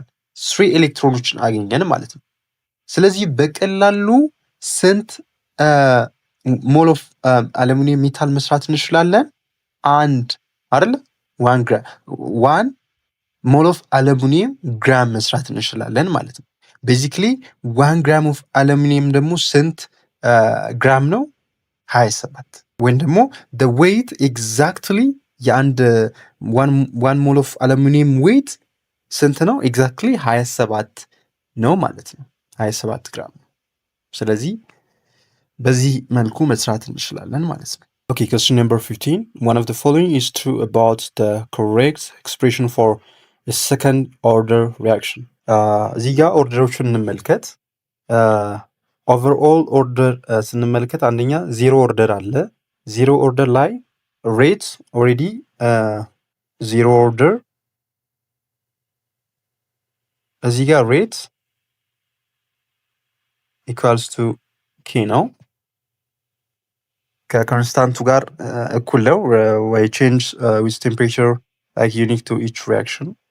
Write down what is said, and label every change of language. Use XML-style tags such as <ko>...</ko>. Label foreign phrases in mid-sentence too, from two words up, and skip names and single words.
<am>3 ኤሌክትሮኖችን አገኘን ማለት ነው። ስለዚህ በቀላሉ ስንት</am> <en>mole of aluminium metal</en> <am>መስራት እንችላለን? 1 አይደለ? 1</am> <en>mole of aluminium gram</en> <am>መስራት እንችላለን ማለት ነው። ቤዚክሊ 1</am> <en>gram of aluminium</en> <am>ደግሞ ስንት ግራም ነው? 27 ወይም ደግሞ</am> <en>the weight exactly</en> <am>የአንድ 1</am> <en>mole of aluminium weight</en> <am>ስንት ነው? ኤግዛክትሊ 27 ነው ማለት ነው። 27 ግራም ነው። ስለዚህ በዚህ መልኩ መስራት እንችላለን ማለት ነው።</am> <en>Okay, question number 15. One of the following is true about the correct expression for a second order reaction.</en> <am>እዚህ ጋር ኦርደሮቹን እንመልከት።</am> <en>overall order</en> <am>ስንመልከት አንደኛ 0 ኦርደር አለ። 0 ኦርደር ላይ</am> <en>rate already 0 order</en> <am>እዚህ ጋር</am> <en>rate equals to k</en> <am>ነው። ከኮንስታንቱ ጋር እኩል ነው ወይ</am> <en>change with temperature like unique to each reaction</en>